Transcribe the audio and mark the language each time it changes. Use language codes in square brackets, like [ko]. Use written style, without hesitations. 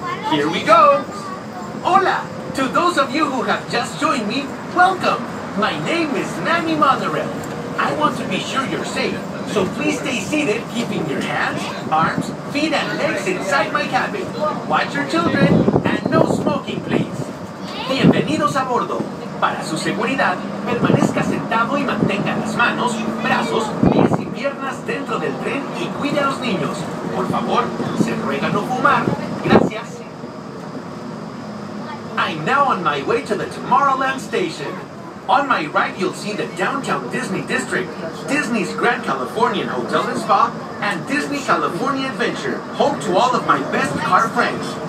[en] Here we go. Hola! To those of you who have just joined me, welcome. My name is Manny Monorail. I want to be sure you're safe, so please stay seated, keeping your hands, arms, feet, and legs inside my cabin. Watch your children, and no smoking, please. [es] Bienvenidos a bordo. Para su seguridad, permanezca sentado y mantenga las manos, brazos, pies y piernas dentro del tren y cuide a los niños. Por favor, se ruega no fumar. Gracias. [en] I'm now on my way to the Tomorrowland station. On my right, you'll see the downtown Disney district, Disney's Grand Californian Hotel and Spa, and Disney California Adventure, home to all of my best car friends.